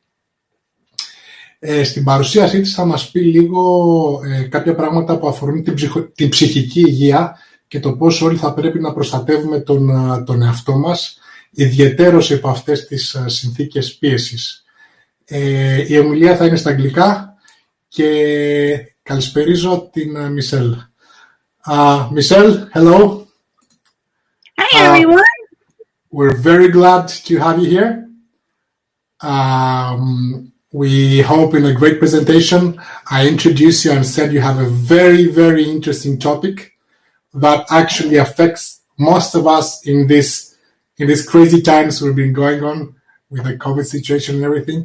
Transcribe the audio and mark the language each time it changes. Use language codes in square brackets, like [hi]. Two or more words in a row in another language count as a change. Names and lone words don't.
[el] Στην παρουσίασή της θα μας πει λίγο κάποια πράγματα που αφορούν την ψυχική υγεία και το πώς όλοι θα πρέπει να προστατεύουμε τον εαυτό μας, ιδιαιτέρως υπό αυτές τις συνθήκες πίεσης. Η ομιλία θα είναι στα αγγλικά και καλησπερίζω την Michele. [en] Michele, hello. Hi, everyone. We're very glad to have you here. We hope in a great presentation I introduce you and said you have a very, very interesting topic that actually affects most of us in these crazy times we've been going on with the COVID situation and everything.